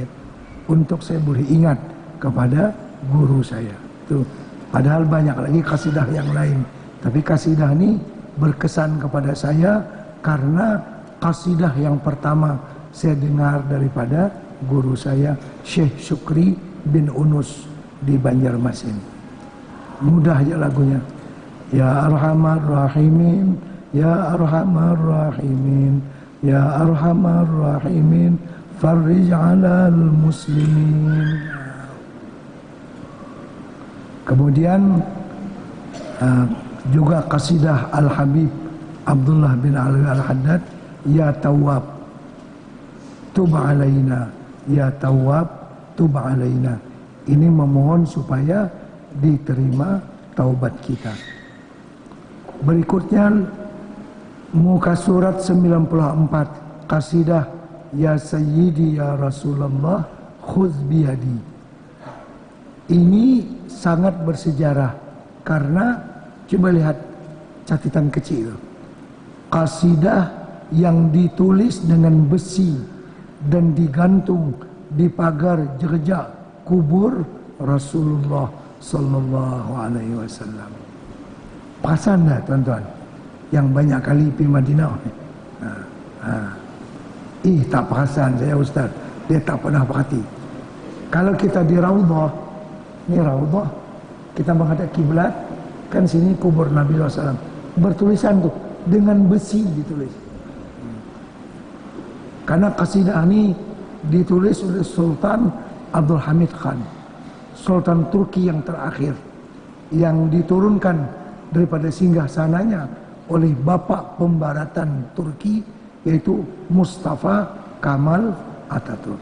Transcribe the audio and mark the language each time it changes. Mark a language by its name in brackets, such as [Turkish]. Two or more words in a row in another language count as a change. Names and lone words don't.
[Malay] Untuk saya boleh ingat kepada guru saya. Tuh. Padahal banyak lagi kasidah yang lain, tapi kasidah ini berkesan kepada saya karena kasidah yang pertama saya dengar daripada guru saya, Syekh Syukri bin Unus di Banjarmasin. Mudah aja lagunya. [Arabic] يا أرحم الراحمين، يا أرحم الراحمين، يا أرحم الراحمين، فرج على المسلمين. [Malay] Kemudian juga kasidah Al-Habib Abdullah bin Ali Al-Haddad, [Arabic] يا تواب تب علينا، يا تواب تب علينا. [Malay] Ini memohon supaya diterima taubat kita. Berikutnya muka surat 94, qasidah [Arabic] يا سيدي يا رسول الله خذ بيدي. [Malay] Ini sangat bersejarah karena coba lihat catatan kecil. Qasidah yang ditulis dengan besi dan digantung di pagar gereja kubur Rasulullah [Arabic] صلى الله عليه وسلم. [Malay] Perasan dah tuan-tuan yang banyak kali pergi Madinah. Tak perasan saya ustaz, dia tak pernah perhati. Kalau kita di Raudhah, ini Raudhah, kita menghadap kiblat, kan sini kubur Nabi SAW, bertulisan tuh dengan besi ditulis. Karena qasidah ini ditulis oleh Sultan Abdul Hamid Khan, Sultan Turki yang terakhir, yang diturunkan daripada singgah sananya oleh bapak pembaratan Turki, yaitu Mustafa Kamal Ataturk.